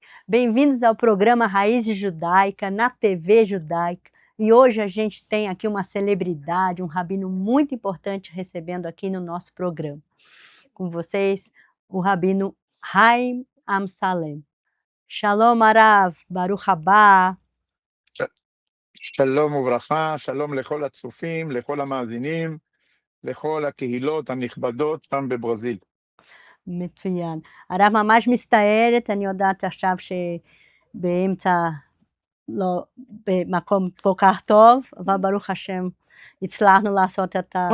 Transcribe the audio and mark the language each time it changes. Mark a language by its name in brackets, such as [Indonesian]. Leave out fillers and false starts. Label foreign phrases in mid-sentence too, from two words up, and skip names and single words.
[Portuguese] Bem-vindos ao programa Raízes Judaica, na TV Judaica. E hoje a gente tem aqui uma celebridade, um rabino muito importante recebendo aqui no nosso programa. Com vocês, o rabino Haim Amsalem. [Hebrew] שלום הרב ברוך הבא. שלום וברכה, שלום לכל הצופים, לכל המאזינים, לכל הקהילות הנכבדות שם בברזיל. מצוין. הרב ממש מצטערת, אני יודעת עכשיו שבאמצע, לא במקום כל כך טוב, אבל ברוך השם הצלחנו לעשות את ה...